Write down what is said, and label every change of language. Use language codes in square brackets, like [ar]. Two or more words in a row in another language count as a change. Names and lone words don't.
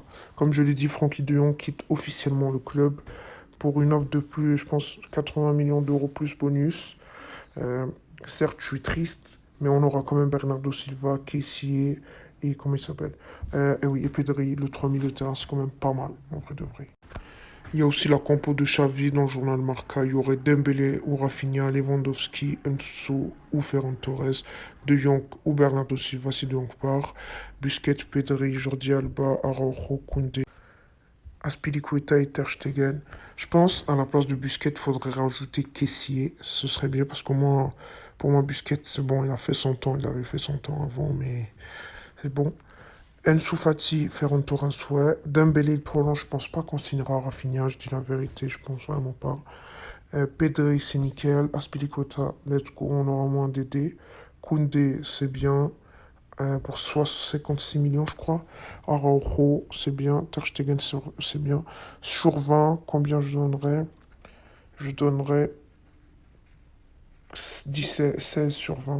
[fr] Comme je l'ai dit, Frankie de Jong quitte officiellement le club pour une offre de plus, je pense, 80 millions d'euros plus bonus. Euh, Certes, je suis triste, mais on aura quand même Bernardo Silva, Kessié et comment il s'appelle et oui, et Pedri, le 3000 de terrain, c'est quand même pas mal, en vrai de vrai. Il y a aussi la compo de Xavi dans le journal Marca. Il y aurait Dembélé ou Rafinha, Lewandowski, Enso ou Ferran Torres, De Jong ou Bernardo Silva si De Jong part, Busquets, Pedri, Jordi Alba, Araujo, Koundé, Aspilicueta et Ter Stegen. Je pense à la place de Busquets, il faudrait rajouter Kessié. Ce serait bien parce que moi, pour moi, Busquets, c'est bon, il a fait son temps, il avait fait son temps avant, mais c'est bon. Ensu Fati, Ferran Torres, ouais. Dembélé, il prolonge, je pense pas qu'on signera Rafinha, je dis la vérité, je pense vraiment pas. Pedri, c'est nickel. Aspilicueta, [en] let's go, [fr] on aura moins d'aider. Koundé, c'est bien. Pour 56 millions, je crois. Araujo, c'est bien. Ter Stegen, c'est bien. Sur 20, combien je donnerais? Je donnerais 17, 16 sur 20.